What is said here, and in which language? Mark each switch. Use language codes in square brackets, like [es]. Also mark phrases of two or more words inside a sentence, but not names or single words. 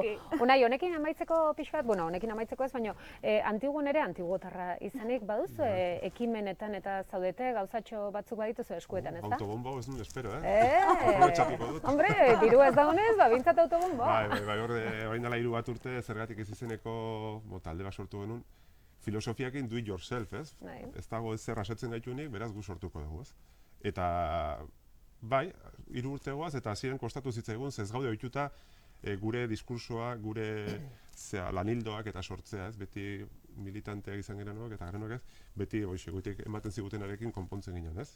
[eu] Unai, honekin amaitzeko pixkat, honekin amaitzeko ez, baina antiguan ere antiguotarra izanik baduzu ekimenetan eta zaudete gauzatxo batzuk badituzu eskuetan, ez da? Autobombo ez nuen espero, aprobetxatuko dut. Hombre, diru ez daunez, bintzat autobombo. Bai, orain dela 3 urte zergatik ez izeneko talde bat sortu genuen. Filosofiakin [en] do it yourself, [eu] ez? Ez dago ez zer asetzen gaitunik, beraz gu sortuko dugu, ez? Eta, bai, 3 urte goaz, eta hasieran kostatu zitzaigun, ez gaude ohituta gure diskursoa, gure lanildoak eta sortzea, ez? Beti militanteak izan gerenok eta garenok ez, beti goitik ematen zigutenarekin konpontzen ginen, ez?